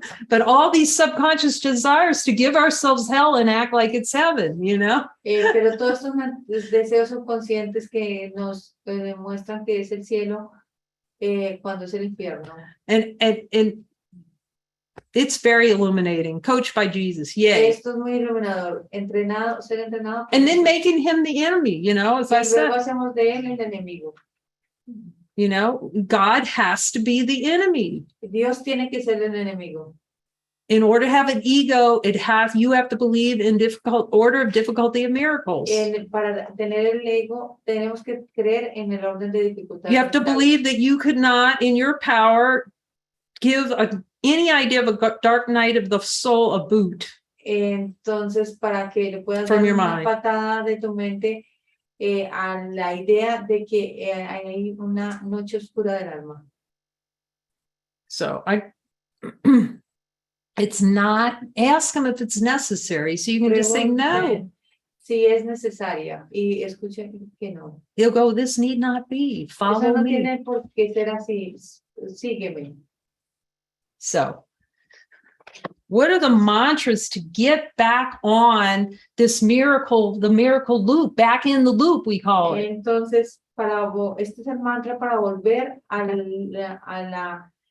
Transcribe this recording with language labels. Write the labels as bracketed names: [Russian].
[English] But all these subconscious desires to give ourselves hell and act like it's heaven, [Spanish] Pero todos estos deseos subconscientes que nos demuestran que es el cielo cuando es el infierno. [English] And it's very illuminating, coached by Jesus. Yay. [Spanish] Esto es muy iluminador, ser entrenado. [English] And then making him the enemy, as I [Spanish] Y [English] said. [Spanish] luego hacemos de él el enemigo. [English] God has to be the enemy. [Spanish] Dios tiene que ser el enemigo. [English] In order to have an ego, you have to believe in order of difficulty of miracles. [Spanish] Para tener el ego, tenemos que creer en el orden de dificultad. [English] You have to believe that you could not, in your power, give any idea of a dark night of the soul a boot. [Spanish] Entonces, para que le puedas [English] From [Spanish] dar [English] your [Spanish] una [English] mind. [Spanish] patada de tu mente a la idea de que hay una noche oscura del alma. [English] So it's not, ask him if it's necessary. So you can just say no. [Spanish] Si es necesaria y escuche que no. [English] He'll go, this need not be. [Spanish] Eso [English] Follow [Spanish] no [English] me. [Spanish] tiene por qué ser así. Sígueme. [English] So what are the mantras to get back on this miracle, the miracle loop, back in the loop, we call it? [Spanish] Entonces, este es el mantra para volver a la